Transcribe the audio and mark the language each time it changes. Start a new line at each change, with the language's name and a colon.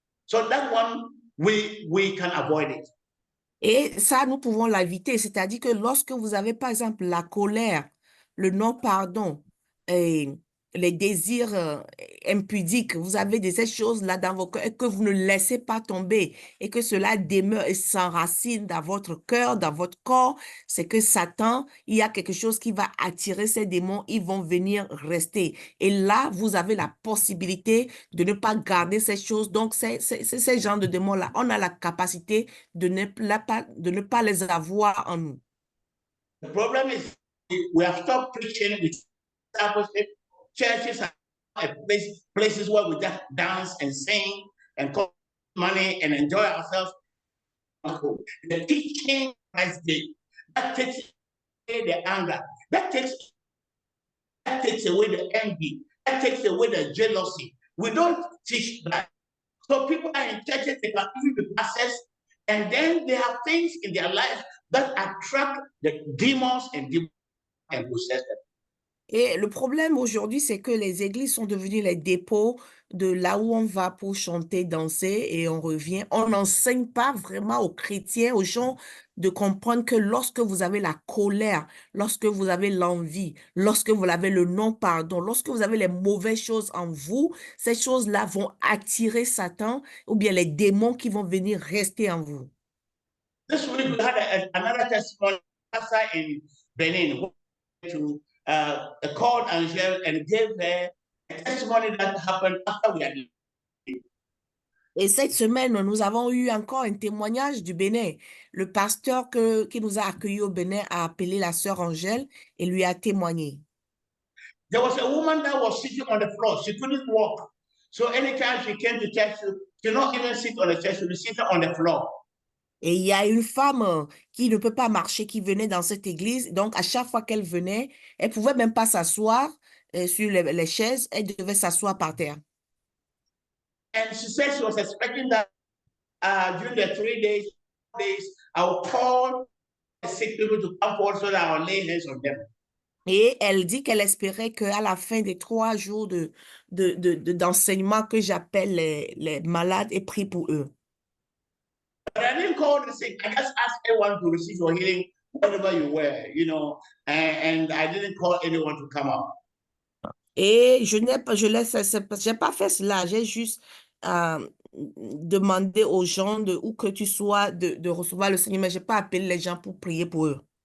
English: So that one, we can avoid it.
French: Et ça, nous pouvons l'éviter. C'est-à-dire que lorsque vous avez, par exemple, la colère, le non-pardon, et les désirs impudiques, vous avez ces choses-là dans vos cœurs et que vous ne laissez pas tomber et que cela demeure et s'enracine dans votre cœur, dans votre corps, c'est que Satan, il y a quelque chose qui va attirer ces démons, ils vont venir rester. Et là, vous avez la possibilité de ne pas garder ces choses. Donc, ces genres de démons-là, on a la capacité de ne pas les avoir en nous.
English: The problem is we have stopped preaching with discipleship. Churches are places where we just dance and sing and collect money and enjoy ourselves. The teaching Christ did, that takes away the anger, that takes away the envy, that takes away the jealousy. We don't teach that. So people are in churches, they can even be pastors, and then there are things in their life that attract the demons and possess them.
French: Et le problème aujourd'hui, c'est que les églises sont devenues les dépôts de là où on va pour chanter, danser et on revient. On n'enseigne pas vraiment aux chrétiens, aux gens de comprendre que lorsque vous avez la colère, lorsque vous avez l'envie, lorsque vous avez le non-pardon, lorsque vous avez les mauvaises choses en vous, ces choses-là vont attirer Satan ou bien les démons qui vont venir rester en vous.
English: This week we had another testimony pastor in Benin to called Angel and gave her a testimony that happened after we had.
French: Et cette semaine, nous avons eu encore un témoignage du Bénin. Le pasteur qui nous a accueillis au Bénin a appelé la sœur Angèle et lui a témoigné.
English: There was a woman that was sitting on the floor. She couldn't walk. So anytime she came to church, she did not even sit on the church, she was sitting on the floor.
French: Et il y a une femme qui ne peut pas marcher, qui venait dans cette église. Donc, à chaque fois qu'elle venait, elle pouvait même pas s'asseoir sur les chaises. Elle devait s'asseoir par terre.
English: And she said she was expecting that during the 3 days, I will call the sick people to come forward so that I will lay hands on them.
French: Et elle dit qu'elle espérait qu'à la fin des 3 jours d'enseignement, que j'appelle les malades et prie pour eux.
English: But I didn't call the sick. I just asked everyone to receive your healing wherever you were, and I didn't call anyone to come out.
French: Et j'ai pas fait cela. J'ai juste demandé aux gens de où que tu sois de recevoir le Seigneur, mais j'ai pas appelé les gens pour prier pour eux.